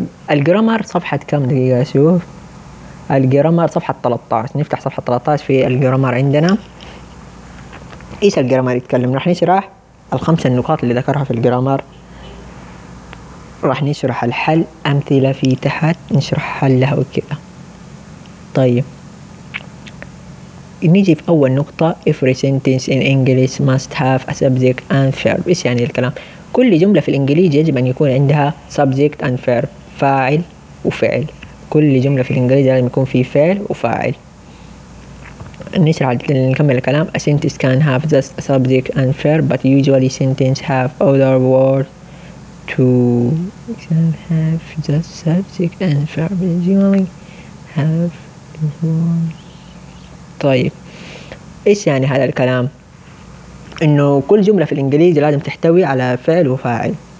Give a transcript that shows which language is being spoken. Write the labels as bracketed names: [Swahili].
[Arabic] الجرامر صفحة كم دقيقة أشوف؟ الجرامر صفحة 13، نفتح صفحة 13 في الجرامر عندنا. إيش الجرامر يتكلم؟ راح نشرح الخمس النقاط اللي ذكرها في الجرامر، راح نشرح الحل، أمثلة في تحت نشرح حلها وكذا. طيب نيجي في أول نقطة، [English] every sentence in English must have a subject and verb. [Arabic] إيش يعني الكلام؟ كل جملة في الإنجليزي يجب أن يكون عندها [English] subject and verb، [Arabic] فاعل وفعل. كل جملة في الإنجليزي لازم يكون فيه فعل وفاعل. نشرح نكمل الكلام. [English] A sentence can have just a subject and verb, but usually sentences have other words to have just subject and verb. Usually have [Arabic] طيب ايش يعني هذا الكلام؟ انه كل جملة في الانجليزي لازم تحتوي على فعل وفاعل.